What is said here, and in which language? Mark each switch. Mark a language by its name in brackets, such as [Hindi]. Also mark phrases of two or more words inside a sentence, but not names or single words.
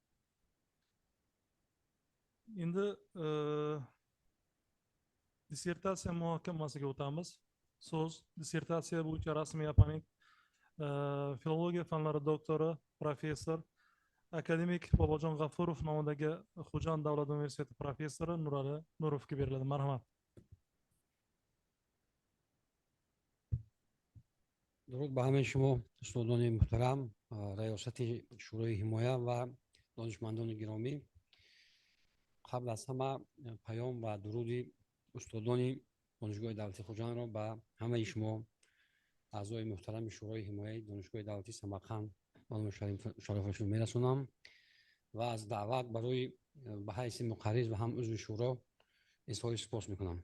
[Uzbek] Endi dissertatsiya muhokamasiga o'tamiz. So'z dissertatsiya bo'yicha rasmiy oponent filologiya fanlari doktori, professor, akademik Bobojon G'afurov nomidagi Xo'jand davlat universiteti professori Nurali Nurovga beriladi. Marhamat. [Tajik] درود به همه شما استادان محترم، ریاست شورای حمایت و دانشمندان گرامی. قبل از همه پیام و درود استادان دانشگاه دولتی خوجند را به همه شما اعضای محترم شورای حمایت دانشگاه دولتی سمرقند و شرفشون میرسونم و از دعوت برای به حیث مقرر و هم عضو شورا اظهار سپاس میکنم.